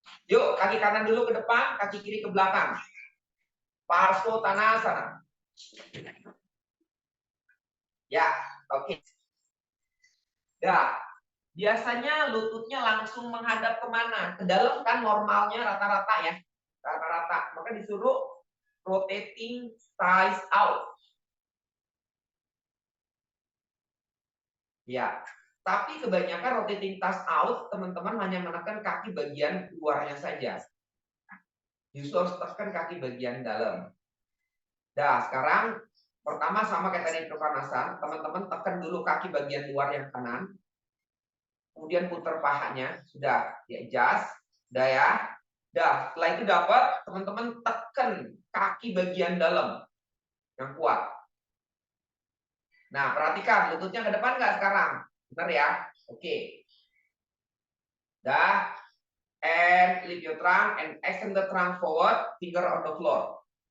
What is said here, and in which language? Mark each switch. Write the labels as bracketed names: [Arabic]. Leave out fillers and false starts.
[Indonesian] Yuk, kaki kanan dulu ke depan, kaki kiri ke belakang. Parsvottanasana. Ya, oke. Nah, biasanya lututnya langsung menghadap kemana? Ke dalam kan normalnya rata-rata ya. Rata-rata. Maka disuruh rotating thighs out. Ya, tapi kebanyakan rotating thighs out, teman-teman hanya menekan kaki bagian luarnya saja. Justru harus tekan kaki bagian dalam. Nah, sekarang pertama sama kayak tadi Trikonasana, teman-teman tekan dulu kaki bagian luar yang kanan. Kemudian putar pahanya, sudah ya adjust, udah ya. Dah, setelah itu dapat, teman-teman tekan kaki bagian dalam yang kuat. Nah, perhatikan lututnya ke depan nggak sekarang? Benar ya? Oke. Dah, [English] and lift your trunk and extend the trunk forward, finger on the floor.